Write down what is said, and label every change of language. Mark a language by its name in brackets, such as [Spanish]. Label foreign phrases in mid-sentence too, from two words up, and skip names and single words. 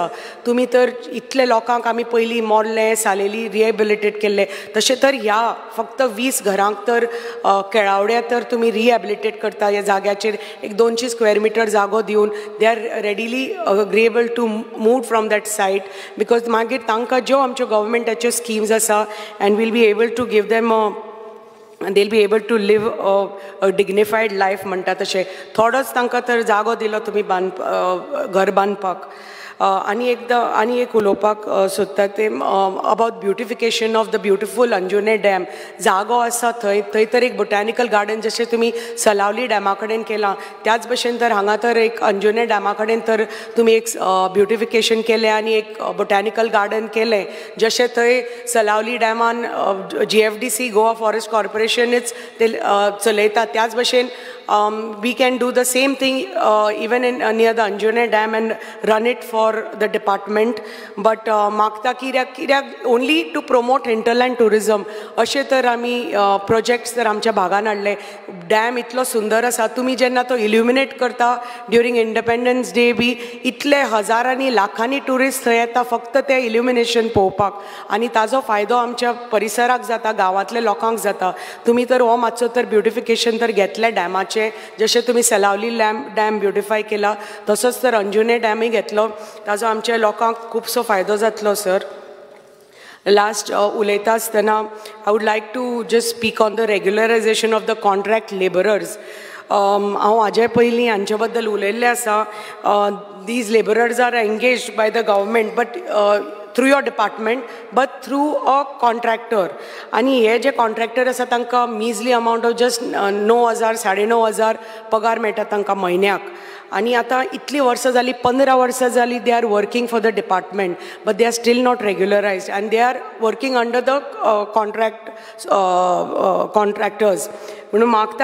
[Konkani] तुमी तर इतले लोकांक आमी पयलीं मोरले सालेली रिहेबिलिटेट केल्ले, तशें तर ह्या फक्त 20 घरांक तर केळावड्या तर तुमी रिहेबिलिटेट करता. ह्या जाग्याचेर एक 200 स्क्वेअर मिटर जागो दिवन [English] they are readily agreeable to move from that site, because [Konkani] मागीर तांकां ज्यो आमच्यो गव्हर्मेंटाच्यो स्किम्स आसा [English] and will be able to give them they'll be able to live a dignified life [Konkani] म्हणटा तशें. थोडोच तांकां तर जागो दिलो तुमी घर बांदपाक. आनी एक उलोवपाक सोदता ते [English] about beautification of the beautiful Anjune Dam. [Konkani] जागो आसा थंय तर एक [English] botanical garden [Konkani] जशें तुमी सलावली डॅमा कडेन केलां त्याच भशेन तर हांगा तर एक अंजुने डॅमा कडेन तर तुमी एक ब्युटिफिकेशन केलें आनी एक [English] botanical garden [Konkani] केलें. जशें थंय सलावली डॅमान GFDC गोवा फॉरेस्ट कॉर्पोरेशनच ते चलयता, त्याच भशेन [English] we can do the same thing even near the Anjune Dam and run it for the department. [Konkani] But मागता कित्याक [English] only to promote hinterland tourism [Konkani] अशें तर आमी projects तर आमच्या भागान हाडले. डॅम इतलो सुंदर आसा, तुमी जेन्ना तो इल्युमिनेट करता [English] during Independence Day [Konkani] बी इतले हजारांनी लाखांनी टुरिस्ट थंय येता फक्त ते इल्युमिनेशन पळोवपाक, आनी ताजो फायदो आमच्या परिसराक जाता, गांवांतल्या लोकांक जाता. तुमी तर हो मातसो तर ब्युटिफिकेशन तर घेतलें डॅमाचें, जशें तुमी सलावली डॅम ब्युटिफाय केला तसोच तर अंजुने डॅमय घेतलो, ताजो आमच्या लोकांक खुबसो फायदो जातलो. सर लास्ट उलयता आसतना [English] I would like to just speak on the regularization of the contract labourers. [Konkani] हांव हाजे पयलीं हांचे बद्दल उलयल्लें आसा. [English] these labourers are engaged by the government but through your department but through a contractor, [Konkani] आणि हे जे कॉन्ट्रॅक्टर आसा तांकां [English] measly amount of just [Konkani] 9,000 9,500 पगार मेळटा तांकां म्हयन्याक. आनी आतां इतलीं वर्सां जालीं [English] 15 वर्सां जालीं they are working for the department but they are still not regularized and they are working under the contractors [Konkani] म्हणून मागता.